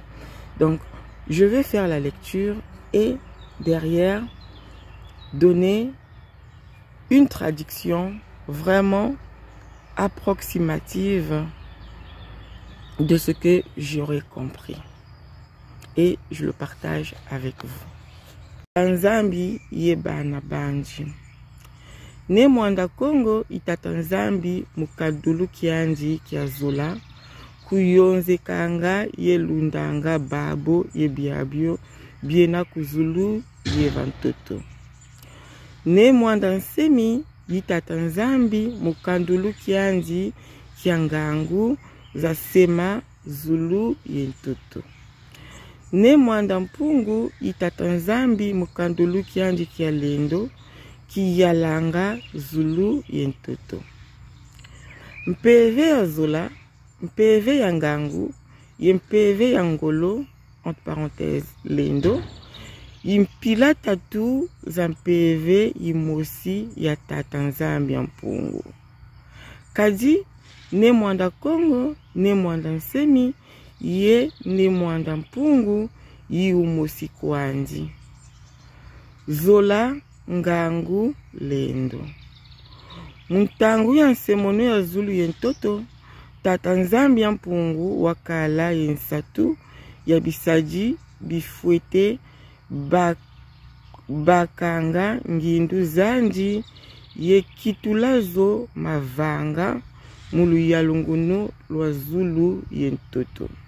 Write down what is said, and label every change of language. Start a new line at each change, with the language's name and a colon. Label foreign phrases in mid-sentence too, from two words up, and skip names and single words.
French: Donc, je vais faire la lecture et derrière, donner une traduction vraiment approximative de ce que j'aurais compris. Et je le partage avec vous.
Kongo: Tanzambi yebana banji. Ne mwanda Congo itatanzambi mukadulu kianji kiazola. Kuyonze kanga yelundanga babo yebiabio biena kuzulu yevantoto. Ne mwanda Nsemi itatanzambi mukadulu kianji kiangangu za sema zulu yentoto. Ne mwanda mpungu itatanzambi mukandulu kianji kia lendo kiyalanga zulu yentoto. Mpeve ya zola, mpeve ya ngangu, yempeve ya ngolo,
French: entre parenthèses
Kongo: lendo, impila tatu za mpeve yimosi ya tatanzambi ya mpungu. Kadi ne mwanda Congo, ne mwanda Nsemi, ye ne mwanda mpungu yi umosi kwanji. Zola ngangu lendo. Muntangu ya nsemono ya zulu yentoto, tatanzambi ya mpungu wakala yensatu ya bisaji bifwete bakanga ngindu zanji ye kitulazo mavanga mulu ya lunguno lwa zulu yentoto.